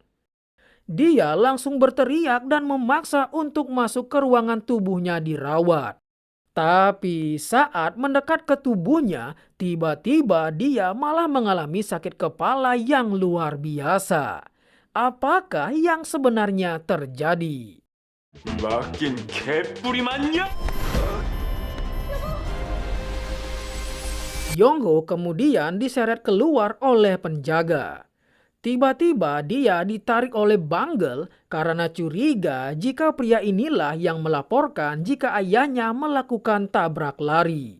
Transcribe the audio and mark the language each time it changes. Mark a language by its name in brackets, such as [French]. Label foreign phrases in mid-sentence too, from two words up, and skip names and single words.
[Indonesian] Dia langsung berteriak dan memaksa untuk masuk ke ruangan tubuhnya dirawat. Tapi saat mendekat ke tubuhnya, tiba-tiba dia malah mengalami sakit kepala yang luar biasa. Apakah yang sebenarnya terjadi? [Korean] 맡긴 개뿔이 맞냐? [Indonesian] Yongho kemudian diseret keluar oleh penjaga. Tiba-tiba dia ditarik oleh Bangle karena curiga jika pria inilah yang melaporkan jika ayahnya melakukan tabrak lari.